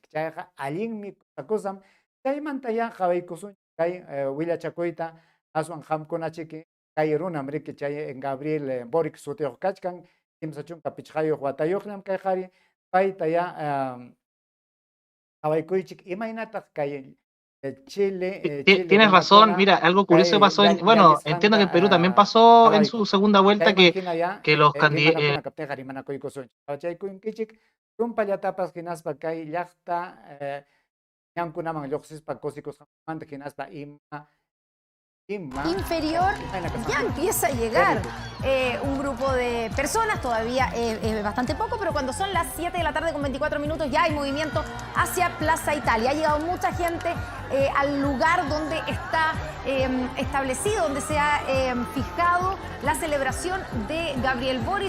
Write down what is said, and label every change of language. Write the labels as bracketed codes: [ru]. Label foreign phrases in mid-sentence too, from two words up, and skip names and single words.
[qu] Chayqa allinmi kusam chaymanta ya qhawaykusunchik kay willachakuyta aswan qamkunachiki kay runam riki chay Gabriel Boric sutiyuq kachkan kimsa chunka pichqayuq watayuqñam kay qhari payta ya qhawaykuychik imaynataq kay Chile [es] Tienes razón, [qu] runakuna [es] mira, algo curioso [qu] kay [es] pasó bueno, entiendo que en Perú también pasó en su [qu] qhawayku. [es] segunda vuelta [qu] Chaymanta ya [es] que los candidatos, [qu] rimanakuna kaptiqa rimanakuykusunchik. Chaykunkichik tumpallatapas hinaspa kay llaqta ñankunaman lluqsispa kusikusqanmanta hinaspa [es] inferior ya empieza a llegar un grupo de personas, todavía es bastante poco, pero cuando son las 7 de la tarde con 24 minutos ya hay movimiento hacia Plaza Italia. Ha llegado mucha gente al lugar donde está establecido, donde se ha fijado la celebración de Gabriel Boric.